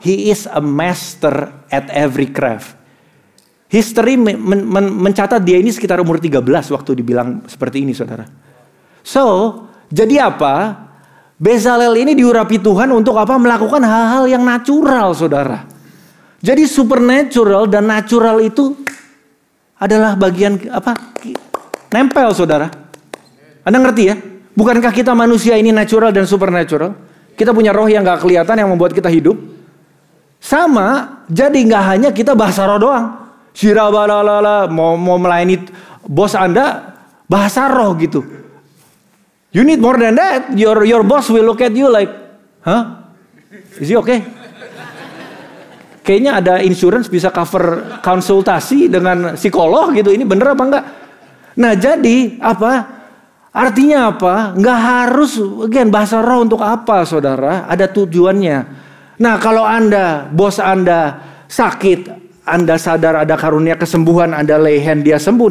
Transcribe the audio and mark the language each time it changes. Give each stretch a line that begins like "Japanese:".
English: He is a master at every craft.
Indonesian: History mencatat dia ini sekitar umur 13 waktu dibilang seperti ini, saudara. So, jadi apa? Bezalel ini diurapi Tuhan untuk apa? Melakukan hal-hal yang natural, saudara. Jadi supernatural dan natural itu adalah bagian apa? Nempel, saudara. Anda ngerti ya? Bukankah kita manusia ini natural dan supernatural? Kita punya roh yang gak kelihatan yang membuat kita hidup. Sama, jadi gak hanya kita bahasa roh doang. Shirabalalala, mau melayani bos Anda, bahasa roh gitu.
English: You need more than that. Your boss will look at you like, huh? Is he okay?
Indonesian: Kayaknya ada insurance bisa cover konsultasi dengan psikolog gitu. Ini bener apa enggak? Nah, jadi apa? Artinya apa? Nggak harus, again, bahasa roh untuk apa, saudara? Ada tujuannya. Nah, kalau Anda, bos Anda sakit, Anda sadar ada karunia kesembuhan, Anda
English: lay hand,
Indonesian: dia sembuh.